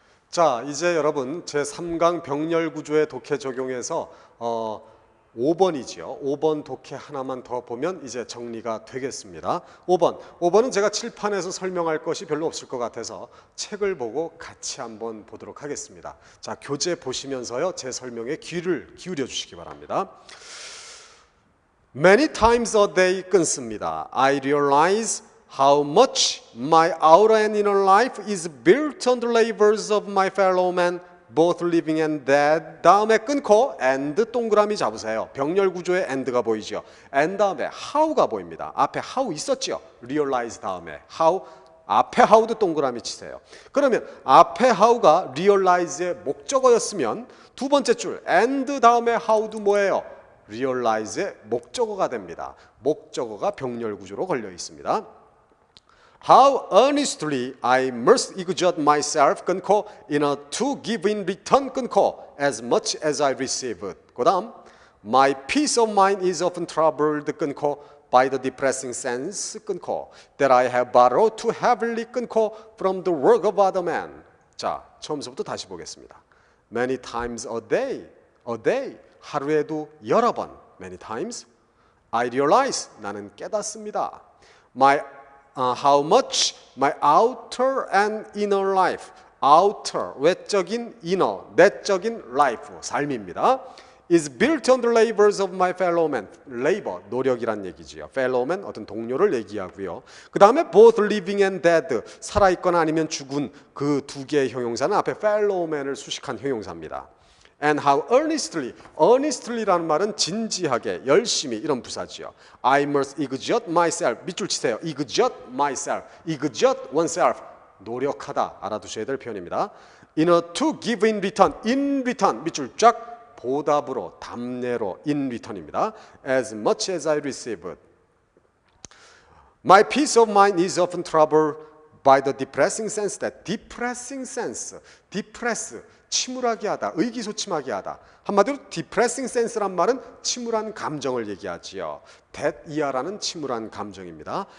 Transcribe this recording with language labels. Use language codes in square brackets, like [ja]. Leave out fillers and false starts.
[ko] 자, 이제 여러분 제3강 병렬 구조의 독해 적용에서 5번이지요. 5번 독해 하나만 더 보면 이제 정리가 되겠습니다. 5번은 제가 칠판에서 설명할 것이 별로 없을 것 같아서 책을 보고 같이 한번 보도록 하겠습니다. 자, 교재 보시면서요, 제 설명에 귀를 기울여 주시기 바랍니다. [en] Many times a day [ko] 끊습니다. [en] I realize how much my outer and inner life is built on the labors of my fellow men, both living and dead. [ko] 다음에 끊고 and 동그라미 잡으세요. 병렬 구조에 and가 보이죠. and 다음에 how가 보입니다. 앞에 how 있었죠. realize 다음에 how, 앞에 how도 동그라미 치세요. 그러면 앞에 how가 realize의 목적어였으면 두 번째 줄 and 다음에 how도 뭐예요? realize의 목적어가 됩니다. 목적어가 병렬 구조로 걸려 있습니다. [en] How earnestly I must exert myself [ko] 끊고 [en] in order to give in return 끊고 as much as I receive. 그 다음 My peace of mind is often troubled [ko] 끊고 [en] by the depressing sense 끊고 that I have borrowed too heavily 끊고 from the work of other men. [ko] 자, 처음부터 다시 보겠습니다. [en] Many times a day, [ko] 하루에도 여러 번, [en] many times, I realize, [ko] 나는 깨닫습니다. [en] How much my outer and inner life, outer, [ko] 외적인 [en] inner, [ko] 내적인 [en] life, [ko] 삶입니다. [en] is built on the labors of my fellow men. [ko] labor, 노력이란 얘기지요. fellow men, 어떤 동료를 얘기하고요. 그 다음에 [en] both living and dead, [ko] 살아있거나 아니면 죽은 그 두 개의 형용사는 앞에 fellow men을 수식한 형용사입니다. [en] And how earnestly [ko] 라는 말은 진지하게, 열심히 이런 부사지요. [en] I must exert myself, [ko] 밑줄 치세요. [en] exert myself, exert oneself, [ko] 노력하다, 알아두셔야 될 표현입니다. [en] In order to give in return, [ko] 밑줄 쫙, 보답으로, 답례로, [en] in return입니다. As much as I receive. My peace of mind is often troubled by the depressing sense that depressing sense, depress, [ko] 침울하게 하다, 의기소침하게 하다. 한마디로 depressing sense란 말은 침울한 감정을 얘기하지요. that 이하라는 침울한 감정입니다.